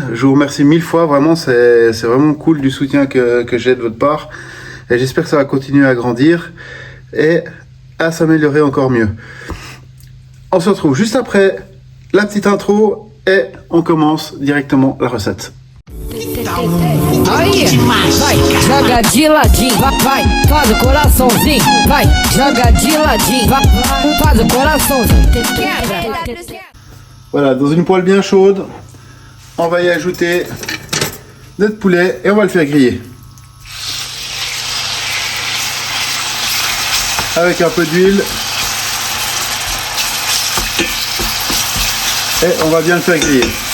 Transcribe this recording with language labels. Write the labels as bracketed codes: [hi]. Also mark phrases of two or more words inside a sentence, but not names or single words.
[fr] Je vous remercie 1000 fois, vraiment, c'est vraiment cool du soutien que j'ai de votre part. Et j'espère que ça va continuer à grandir et à s'améliorer encore mieux. On se retrouve juste après la petite intro. Et on commence directement la recette. [pt] Aí, vai, joga de ladinho, vai, faz o coraçãozinho, vai, joga de ladinho, vai, faz o coraçãozinho, quebra. [fr] Voilà, dans une poêle bien chaude, on va y ajouter notre poulet et on va le faire griller. Avec un peu d'huile. Et on va bien le faire griller.